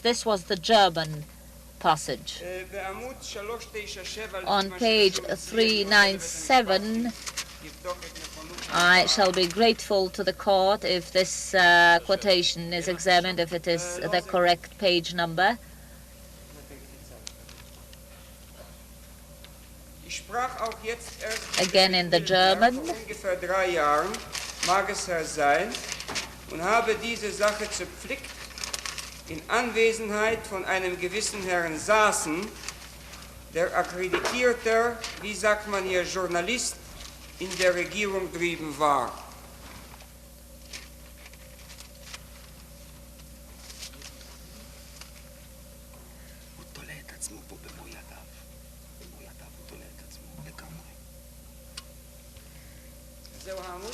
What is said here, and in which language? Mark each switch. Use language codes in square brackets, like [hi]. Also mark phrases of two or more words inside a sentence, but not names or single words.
[en] This was the German passage. On page 397, I shall be grateful to the court if this quotation is examined, if it is the correct page number. Again in the German. [de] Und habe diese Sache zerpflickt in Anwesenheit von einem gewissen Herrn Sassen, der akkreditierter, wie sagt man hier, Journalist in der Regierung drüben war. [he] זהו העמוד?